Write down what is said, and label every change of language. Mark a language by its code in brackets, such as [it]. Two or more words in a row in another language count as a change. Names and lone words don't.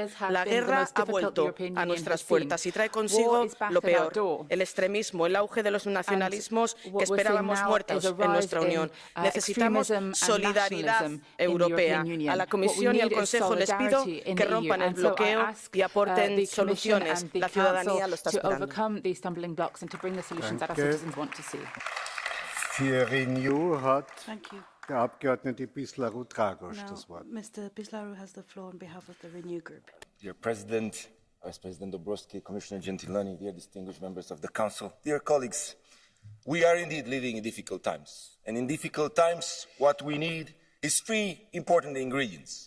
[es] La guerra ha vuelto a nuestras puertas y trae consigo lo peor, el extremismo, el auge de los nacionalismos que esperábamos muertos en nuestra Unión. Necesitamos solidaridad europea. A la Comisión y al Consejo les pido que rompan el bloqueo y aporten soluciones. La ciudadanía lo está esperando. [de] Für Renew hat der Abgeordnete Pislaru Dragos das Wort. [en] Mr. Pislaru has the floor on behalf of the Renew Group. Dear President, Vice President Dombrovskis, Commissioner Gentiloni, dear distinguished members of the Council, dear colleagues, we are indeed living in difficult times. And in difficult times, what we need is 3 important ingredients.